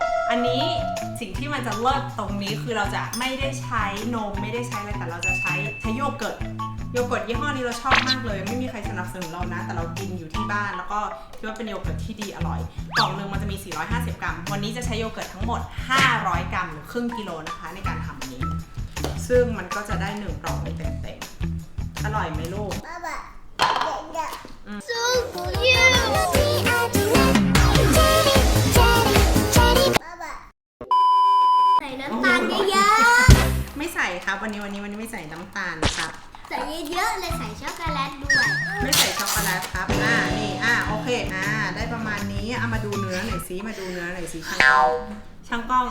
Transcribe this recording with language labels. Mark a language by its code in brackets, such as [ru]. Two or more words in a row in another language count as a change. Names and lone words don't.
[th] อันนี้สิ่งที่มันจะเลิศตรงนี้คือเราจะไม่ได้ใช้นมไม่ได้ใช้อะไรแต่เราจะใช้โยเกิร์ตยี่ห้อนี้เราชอบมากเลยไม่มีใครสนับสนุนเรานะแต่เรากินอยู่ที่บ้านแล้วก็คิดว่าเป็นโยเกิร์ตที่ดีอร่อยกล่องนึงมันจะมี450 กรัมวันนี้จะใช้โยเกิร์ตทั้งหมด500 กรัมหรือครึ่งกิโลนะคะในการทำอันนี้ซึ่งมันก็จะได้1กล่องเต็มๆอร่อยไหมลูก [en] 爸爸，So cute. [zh] 爸爸， [th] ใส่น้ำตาลเยอะ ไม่ใส่ครับวันนี้ไม่ใส่น้ำตาลนะครับ ๆใส่เยอะๆเลยใส่ช็อกโกแลตด้วย ไม่ใส่ช็อกโกแลตครับนี่โอเคได้ประมาณนี้มาดูเนื้อหน่อยสิช่างกล้อง